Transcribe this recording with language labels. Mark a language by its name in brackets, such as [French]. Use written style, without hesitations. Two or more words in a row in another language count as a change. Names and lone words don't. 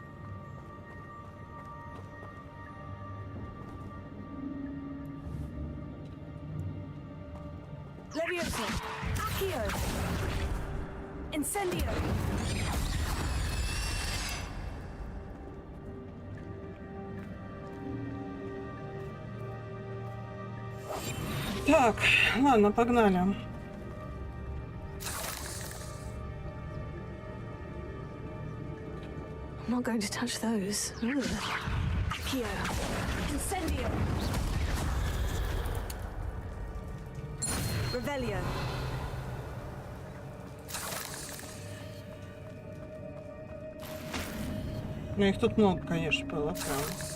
[Russian] Levioso, Accio, Incendio. Так, ладно, погнали. [English] I'm not going to touch those. Ugh. [Russian] Accio, Incendio. Revelio. Ну, их тут много, конечно, было, правда.